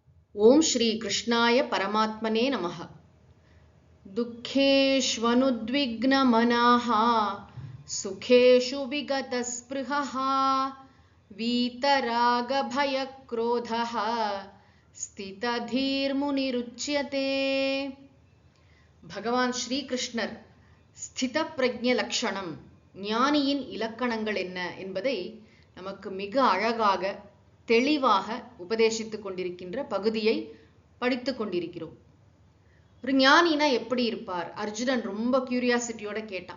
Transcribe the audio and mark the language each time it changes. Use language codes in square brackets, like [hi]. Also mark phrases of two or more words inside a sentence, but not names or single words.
[sa] ओम श्री कृष्णाय परमात्मने नमः। दुःखेष्वनुद्विग्नमनाः सुखेषु विगतस्पृहः वीतरागभयक्रोधः स्थितधीर्मुनिरुच्यते। [ta] भगवान श्री कृष्णர் ஸ்தித பிரஜ்ஞ லட்சணம் ஞானியின் இலக்கணங்கள் என்ன என்பதை நமக்கு மிக அழகாக தெளிவாக உபதேசித்துக் கொண்டிருக்கின்ற பகுதியை படித்துக் கொண்டிருக்கிறோம். ஒரு ஞானினா எப்படி இருப்பார்? அர்ஜுனன் ரொம்ப கியூரியாசிட்டியோட கேட்டான்.